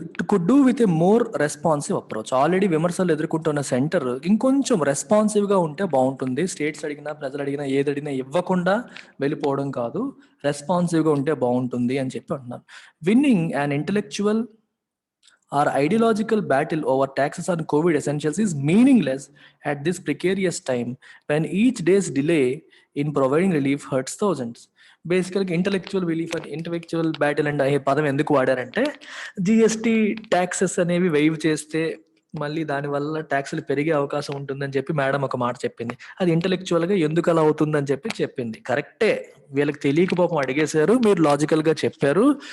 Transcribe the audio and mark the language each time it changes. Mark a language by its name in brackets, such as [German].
[English] could do with a more responsive approach. [Telugu] Already విమర్శలు ఎదుర్కొంటున్న centre ఇంకొంచెం రెస్పాన్సివ్ గా ఉంటే బాగుంటుంది. స్టేట్స్ అడిగినా, ప్రజలు అడిగినా, ఏది అడిగినా ఇవ్వకుండా వెళ్ళిపోవడం కాదు, రెస్పాన్సివ్ గా ఉంటే బాగుంటుంది అని చెప్పి అంటున్నారు. [English] Winning an intellectual or ideological battle over taxes on COVID essentials is meaningless at this precarious time when each day's delay in providing relief hurts thousands. [Telugu] బేసికల్గా ఇంటలెక్చువల్ బ్యాటిల్ అండ్ అనే పదం ఎందుకు వాడారంటే, జిఎస్టీ ట్యాక్సెస్ అనేవి వెయివ్ చేస్తే మళ్ళీ దానివల్ల ట్యాక్సులు పెరిగే అవకాశం ఉంటుందని చెప్పి మేడం ఒక మాట చెప్పింది. అది ఇంటలెక్చువల్ గా ఎందుకు అలా అవుతుందని చెప్పి చెప్పింది. కరెక్టే, వీళ్ళకి తెలియక పాపం అడిగేశారు, మీరు లాజికల్ గా చెప్పారు.